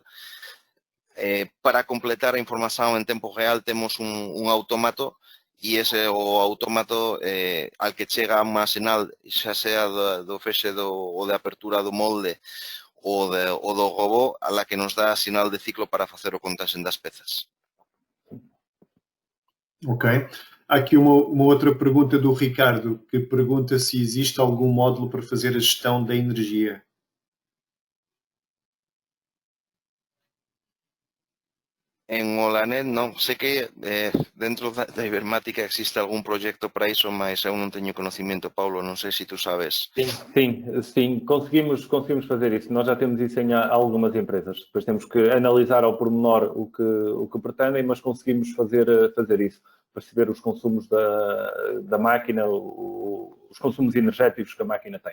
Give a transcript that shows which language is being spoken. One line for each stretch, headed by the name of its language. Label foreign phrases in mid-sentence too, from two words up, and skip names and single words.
Galician: Para completar a información en tempo real temos un autómato, e ese o autómato al que chega unha sinal, xa sea do fexe ou de apertura do molde ou do robot,
Spanish: a la que
Galician: nos dá a sinal de ciclo para facer o contaxe das pezas. Ok.
Portuguese: Há aqui uma outra pergunta do Ricardo, que pergunta se existe algum módulo para fazer a gestão da energia.
Galician: En Olanet non, sei que dentro da Ibermática existe algún proxecto para iso, mas eu non teño conocimiento, Paulo, non sei se tú sabes.
Portuguese: Sim, conseguimos fazer isso. Nós já temos isso em algumas empresas. Depois temos que analisar ao pormenor o que pretendem, mas conseguimos fazer isso. Perceber os consumos da máquina, os consumos energéticos que a máquina tem.